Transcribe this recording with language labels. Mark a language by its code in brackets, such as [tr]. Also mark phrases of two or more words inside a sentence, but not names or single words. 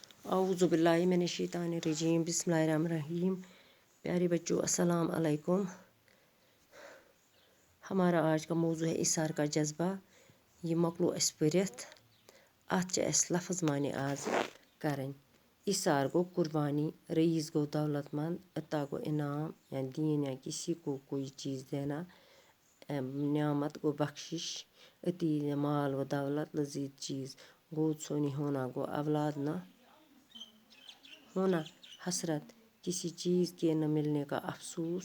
[ar] اعوذ باللہ من الشیطان الرجیم بسم اللہ الرحمن الرحیم. [ur] پیارے بچوں [ar] السلام علیکم. [ur] ہمارا آج کا موضوع ہے اثار کا جذبہ. [ks] یہ مۄکلو اَسہِ پٔرِتھ. اَتھ چھِ اَسہِ لفظ معنی آز کَرٕنۍ. [ur] اثار گو قربانی, رئیس گو دولت مند, عطا گو انعام یا دین یا کسی کو کوئی چیز دینا, نعمت گو بخشش, عطیہ مال و دولت, لذیذ چیز. گود سونی ہونا گو اولاد نہ ہونا, حسرت کسی چیز کے نہ ملنے کا افسوس,